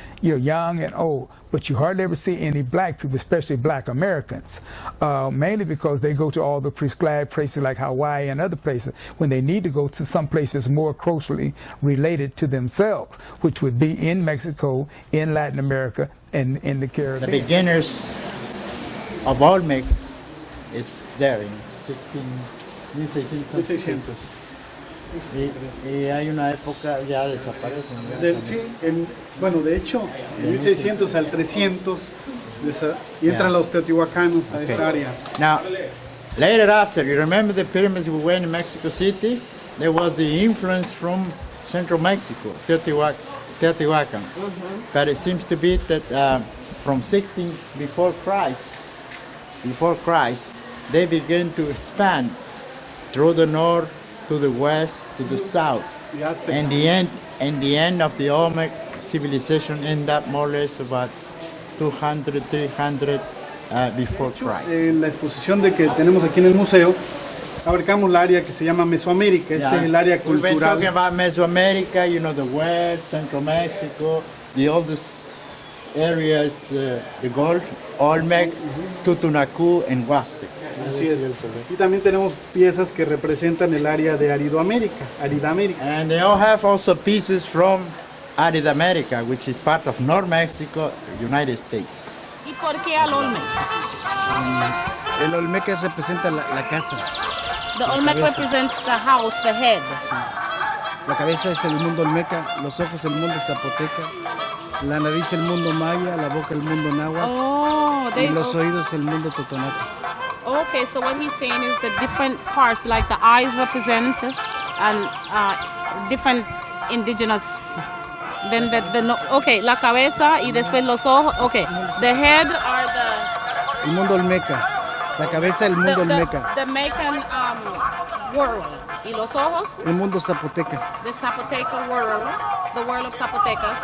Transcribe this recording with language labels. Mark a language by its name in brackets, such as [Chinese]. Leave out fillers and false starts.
[English] You're young and old, but you hardly ever see any black people, especially black Americans, mainly because they go to all the prescribed places like Hawaii and other places when they need to go to some places more closely related to themselves, which would be in Mexico, in Latin America, and in the Caribbean. The beginners of Olmecs is there in 1600. [Spanish] Y hay una época ya desaparecen. Bueno, de hecho, de 1600 al 300 y entran los teotihuacanos a esta área. [English] Now, later after, you remember the pyramids we went in Mexico City? There was the influence from Central Mexico, Teotihuacans. But it seems to be that from 16 before Christ, they began to expand through the north, to the west, to the south. And the end of the Olmec civilization ended up more or less about 200, 300 before Christ. [Spanish] En la exposición que tenemos aquí en el museo, abarcamos el área que se llama Mesoamérica. Este es el área cultural. [English] We've been talking about Mesoamerica, the west, Central Mexico, the oldest areas, the Gold, Olmec, Tutunacú, and Huastec. [Spanish] Así es. Y también tenemos piezas que representan el área de Aridamérica. [English] And they all have also pieces from Aridamérica, which is part of North Mexico, United States. [Spanish] ¿Y por qué al Olmec? El Olmec representa la casa. [English] The Olmec represents the house, the head. [Spanish] La cabeza es el mundo olmeca, los ojos el mundo zapoteca, la nariz el mundo maya, la boca el mundo náhuatl, y los oídos el mundo totonaca. [English] Okay, so what he's saying is the different parts, like the eyes represent and different indigenous. Then okay, [Spanish] la cabeza y después los ojos. [English] Okay, the head are the. [Spanish] El mundo olmeca, la cabeza el mundo olmeca. [English] The Mecan world. [Spanish] Y los ojos. El mundo zapoteca. [English] The Zapoteca world, the world of Zapotecas.